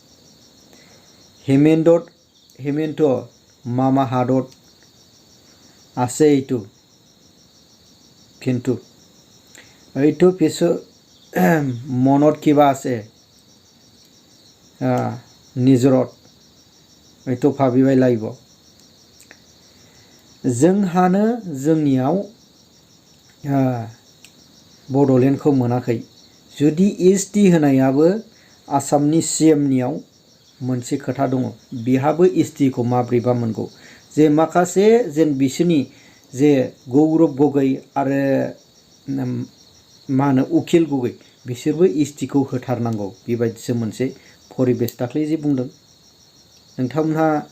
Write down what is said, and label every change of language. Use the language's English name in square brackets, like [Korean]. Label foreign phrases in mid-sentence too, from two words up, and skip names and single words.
[Assamese] হেমেন্ত মামা হাতত আছে এইটো কিন্তু এইটো পিছত মনত কিবা আছে নিজৰত এইটো ভাবিবাই লাগিব [Bodo] जोंहानो जोंनियाव बड'लेण्डखौ मोनाखै जुदि ST होनायाबो आसामनि CMनियाव मोनसे खोथा दङ बिहाबो STखौ माब्रैबा मोनगौ जे माखासे जेन बिसोरनि जे गौरब गगै आरो मा होनो उखिल गगै बिसोरबो STखौ होथारनांगौ बेबायदिसो मोनसे परिबेस दाख्लै जे बुंदों नोंथांमोनहा